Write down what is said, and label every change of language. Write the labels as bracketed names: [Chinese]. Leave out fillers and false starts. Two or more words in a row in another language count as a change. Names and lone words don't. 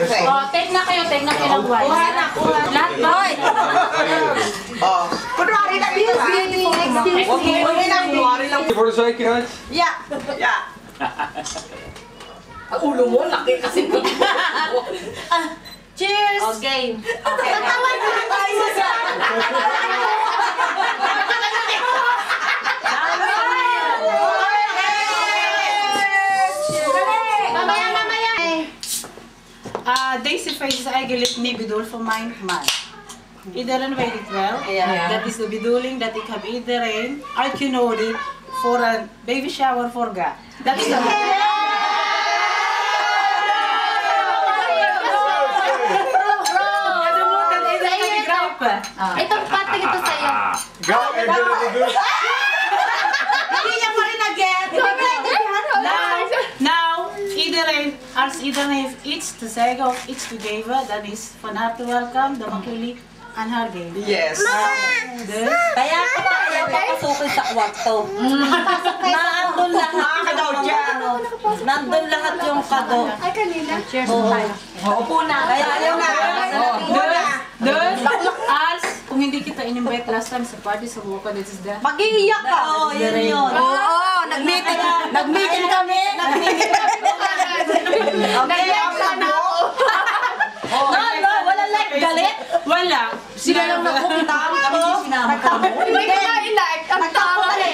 [Filipino] Oh, take na kayo ng wine. Lahat ba? Kunwari na dito. Kunwari lang. [English] For the side, guys. Yeah. [Filipino] Ang ulo mo, laki kasi. Cheers! Okay. Matawag na tayo sa... [Dutch] Deze feest is eigenlijk niet bedoeld voor mijn man. Iedereen weet het wel. Dat is de bedoeling dat ik heb iedereen uitgenodigd voor een [English] baby shower [Dutch] voor God. Dat is de [Filipino] Ito, pating ito sa'yo. Hindi niya pa rin nag-get. [Dutch] Nou, iedereen, als iedereen heeft iets te zeggen of iets te geven, dan is van harte welkom. Dan mag jullie aan haar geven. [English] Yes. [Dutch] Dus, [Filipino] Kaya ayaw papasukin sa kwarto. Nandun lahat yung nandun lahat yung kado. Ay, kanina. Cheers. Upo na. Kaya ayaw na. [Dutch] dus, als, [Filipino] kung hindi kita in-invite [English] last time [Filipino] sa party sa Buka, [English] this is the... [Filipino] Mag-iiyak ka. Oo, yun yun. Oo, nag-meeting kami. Nag-iyak sana ako. No, wala like galit. Wala. Sila lang napunta. Kami yung sinama ka mo. Hindi ko na ilike. Ang tama rin.